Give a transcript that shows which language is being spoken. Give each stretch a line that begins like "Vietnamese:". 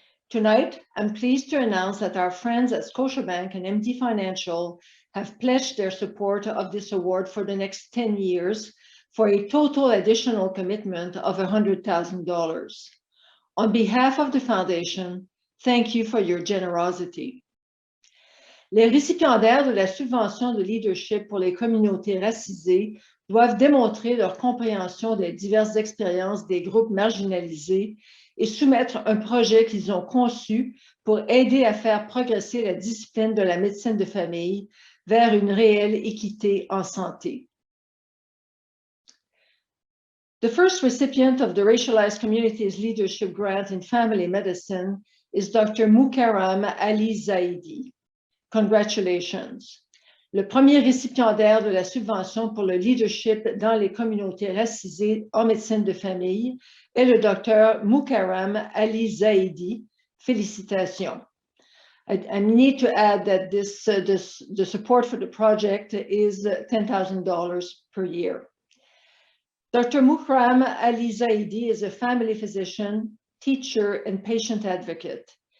English: Tonight, I'm pleased to announce that our friends at Scotiabank and MD Financial have pledged their support of this award for the next 10 years for a total additional commitment of $100,000. On behalf of the Foundation, thank you for your generosity.
French: Les récipiendaires de la subvention de leadership pour les communautés racisées doivent démontrer leur compréhension des diverses expériences des groupes marginalisés et soumettre un projet qu'ils ont conçu pour aider à faire progresser la discipline de la médecine de famille vers une réelle équité en santé.
English: The first recipient of the Racialized Communities Leadership Grant in Family Medicine is Dr. Mukheram Ali Zaidi. Congratulations.
French: Le premier récipiendaire de la subvention pour le leadership dans les communautés racisées en médecine de famille est le Dr. Mukheram Ali Zaidi. Félicitations.
English: I need to add that the support for the project is $10,000 per year. Dr. Mukhram Ali Zaidi is a family physician, teacher, and patient advocate.